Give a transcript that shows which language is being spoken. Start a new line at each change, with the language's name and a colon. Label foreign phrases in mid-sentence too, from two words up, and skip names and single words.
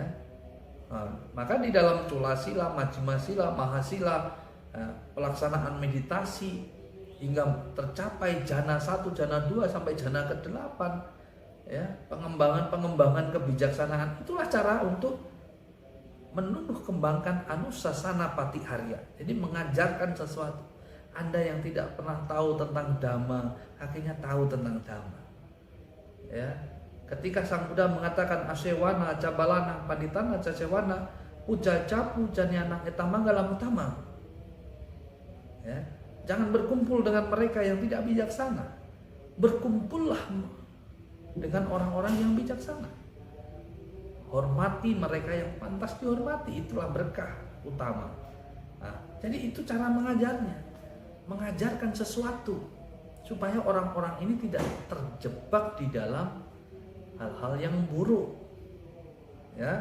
Indonesian: Maka di dalam Cula Sila, Majjhima Sila, Mahasila, pelaksanaan meditasi hingga tercapai jana 1, jana 2 sampai jana ke-8, ya, pengembangan kebijaksanaan, itulah cara untuk menumbuh kembangkan
Pali: anusasana patiharya.
Indonesian: Jadi mengajarkan sesuatu. Anda yang tidak pernah tahu tentang dhamma, akhirnya tahu tentang dhamma, ya. Ketika Sang Buddha mengatakan
Pali: asewana cabalana panditana casewana puja capu janyana etamanggalam utama,
Indonesian: ya, jangan berkumpul dengan mereka yang tidak bijaksana, berkumpullah dengan orang-orang yang bijaksana. Hormati mereka yang pantas dihormati, itulah berkah utama. Nah, jadi itu cara mengajarnya, mengajarkan sesuatu supaya orang-orang ini tidak terjebak di dalam hal-hal yang buruk, ya.